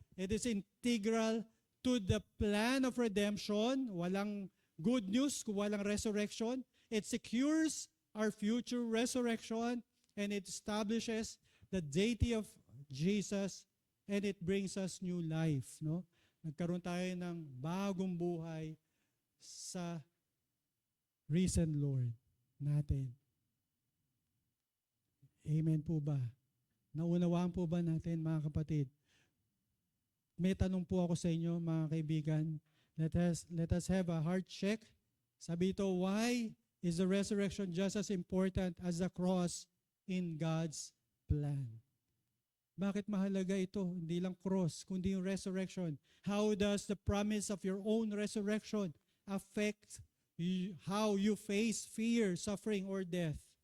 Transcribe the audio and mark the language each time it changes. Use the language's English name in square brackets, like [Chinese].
[English] It is integral to the plan of redemption. [Filipino] Walang good news kung walang [English] resurrection. It secures our future resurrection and it establishes the deity of Jesus and it brings us new life. [Filipino] No? Nagkaroon tayo ng bagong buhay sa risen Lord natin. Amen po ba? Naunawaan po ba natin mga kapatid? May tanong po ako sa inyo mga kaibigan. [English] Let us have a heart check. [Filipino] Sabi ito, [English] why is the resurrection just as important as the cross in God's plan? [Filipino] Bakit mahalaga ito? Hindi lang cross, kundi yung resurrection. [English] How does the promise of your own resurrection affect how you face fear, suffering, or death?